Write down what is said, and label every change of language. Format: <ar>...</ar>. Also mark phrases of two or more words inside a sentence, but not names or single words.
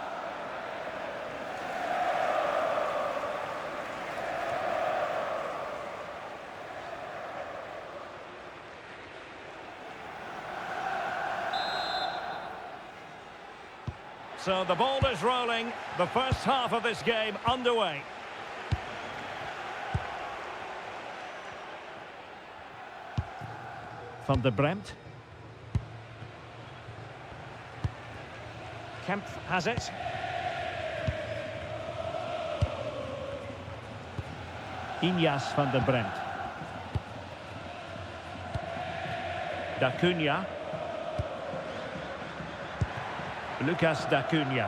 <en>So the ball is rolling. The first half of this game underway. Van der Bremt. Kemp has it. Inyas van der Bremt. Da Cunha. Lucas da Cunha.</en>